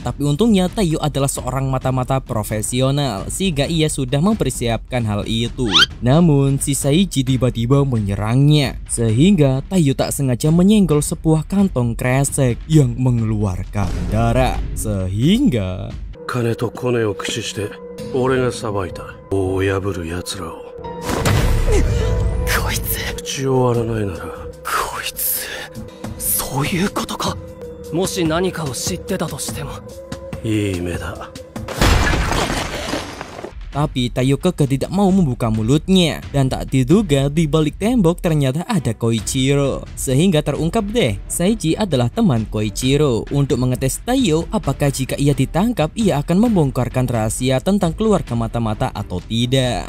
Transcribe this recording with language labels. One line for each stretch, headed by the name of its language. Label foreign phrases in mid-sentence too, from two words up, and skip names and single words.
Indonesian: Tapi untungnya Taiyo adalah seorang mata-mata profesional, sehingga ia sudah mempersiapkan hal itu. Namun si Saiji tiba-tiba menyerangnya, sehingga Taiyo tak sengaja menyenggol sebuah kantong kresek yang mengeluarkan darah, sehingga
Japanese: 金とコネを駆使して俺が裁いた王を破る奴らを。こいつ口を割らないならこいつそういうことか。もし何かを知ってたとしても。いい目だ。
Indonesian: Tapi Taiyo kekeh tidak mau membuka mulutnya. Dan tak diduga di balik tembok ternyata ada Koichiro. Sehingga terungkap deh, Saiji adalah teman Koichiro. Untuk mengetes Taiyo apakah jika ia ditangkap ia akan membongkarkan rahasia tentang keluarga mata-mata atau tidak.